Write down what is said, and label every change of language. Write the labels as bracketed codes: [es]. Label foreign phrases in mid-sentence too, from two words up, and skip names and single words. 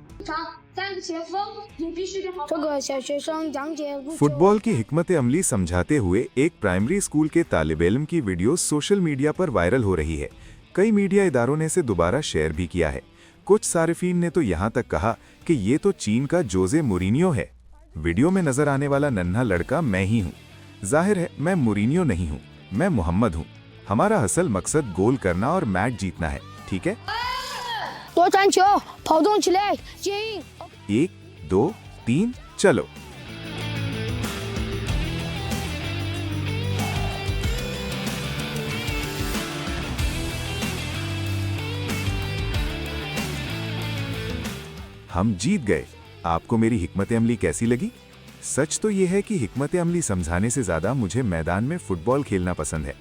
[zh] 场3个前锋也必须得好。这个小学生讲解足球 [hi] फुटबॉल की हिकमत अमली समझाते हुए एक प्राइमरी स्कूल के तालिब इल्म की वीडियो [en] social media [hi] पर वायरल हो रही है। कई मीडिया इदारों ने इसे दोबारा शेयर भी किया है। कुछ सारिफीन ने तो यहाँ तक कहा कि ये तो चीन का जोजे मुरीनियो है। वीडियो में नजर आने वाला नन्हा लड़का मैं ही हूँ। जाहिर है मैं मुरीनियो नहीं हूँ, मैं मोहम्मद हूँ। हमारा असल मकसद गोल करना और मैच जीतना है, ठीक है? [zh] 夺传球，跑动起来，接应。 [hi] 1 2 3 चलो। हम जीत गए। आपको मेरी हिकमत अमली कैसी लगी? सच तो यह है कि हिकमत अमली समझाने से ज्यादा मुझे मैदान में फुटबॉल खेलना पसंद है।